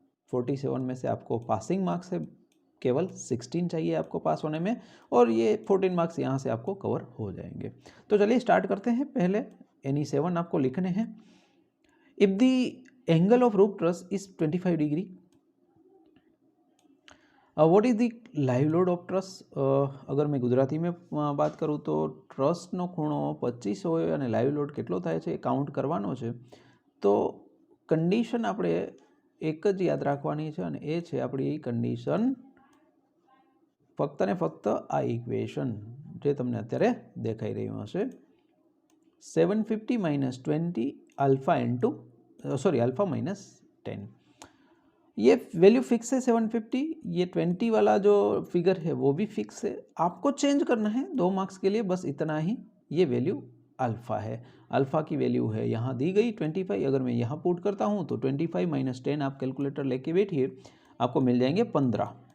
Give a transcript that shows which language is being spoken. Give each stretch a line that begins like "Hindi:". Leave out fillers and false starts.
Hindi: 47 में से आपको पासिंग मार्क्स है केवल 16 चाहिए आपको पास होने में, और ये 14 मार्क्स यहाँ से आपको कवर हो जाएंगे। तो चलिए स्टार्ट करते हैं। पहले NE7 आपको लिखने हैं।
English: If the angle of roof truss is 25 degree, what is the live load of truss.
Hindi: अगर मैं गुजराती में बात करूँ तो
Gujarati: ટ્રસનો ખૂણો 25 હોય અને લાઈવ લોડ કેટલો થાય છે એ કાઉન્ટ કરવાનો છે। તો કન્ડિશન આપણે એક જ યાદ રાખવાની છે, અને એ છે આપણી કન્ડિશન ફક્ત ને ફક્ત આ ઇક્વેશન જે તમને અત્યારે દેખાઈ રહ્યું હશે, 750 - 20 अल्फ़ा इंटू अल्फ़ा -10।
Hindi: ये वैल्यू फिक्स है 750। ये 20 वाला जो फिगर है वो भी फिक्स है। आपको चेंज करना है 2 मार्क्स के लिए, बस इतना ही। ये वैल्यू अल्फ़ा है, अल्फ़ा की वैल्यू है यहाँ दी गई 25। अगर मैं यहाँ पुट करता हूँ तो 25 - 10 आप कैलकुलेटर लेके बैठिए, आपको मिल जाएंगे 15।